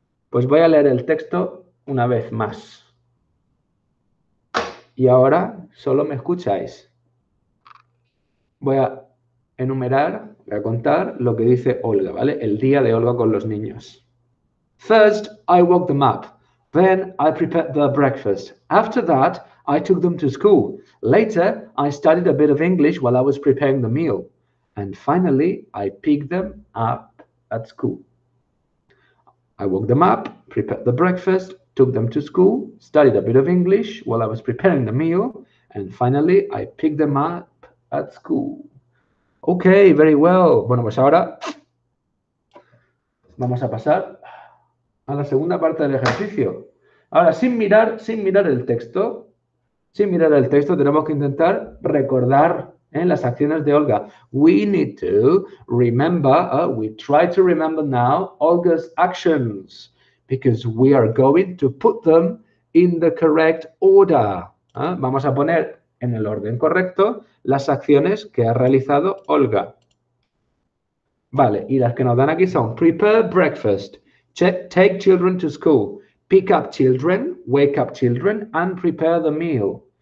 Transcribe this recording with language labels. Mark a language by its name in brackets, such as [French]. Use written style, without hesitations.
[Spanish] Pues voy a leer el texto una vez más. Y ahora solo me escucháis. Voy a enumerar, voy a contar lo que dice Olga, ¿vale? El día de Olga con los niños. [English] First, I woke them up. Then I prepared their breakfast. After that, I took them to school. Later, I studied a bit of English while I was preparing the meal. And finally, I picked them up at school. I woke them up, prepared the breakfast, took them to school, studied a bit of English while I was preparing the meal, and finally I picked them up at school. Okay, very well. [Spanish] Bueno, pues ahora vamos a pasar a la segunda parte del ejercicio. Ahora, sin mirar el texto, tenemos que intentar recordar las acciones de Olga. [English] We need to remember, we try to remember now Olga's actions, because we are going to put them in the correct order. [Spanish] Vamos a poner en el orden correcto las acciones que ha realizado Olga. Vale, y las que nos dan aquí son [English] prepare breakfast, take children to school, pick up children, wake up children, and prepare the meal.